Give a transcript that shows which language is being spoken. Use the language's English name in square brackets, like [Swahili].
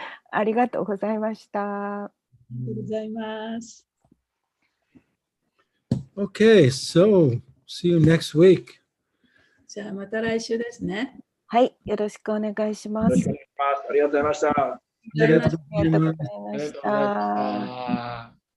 [Japanese] ありがとうございました。ありがとうございます。 [English] Okay, so see you next week. [Japanese] じゃあまた来週ですね。はい、よろしくお願いします。ありがとうございました。ありがとうございました。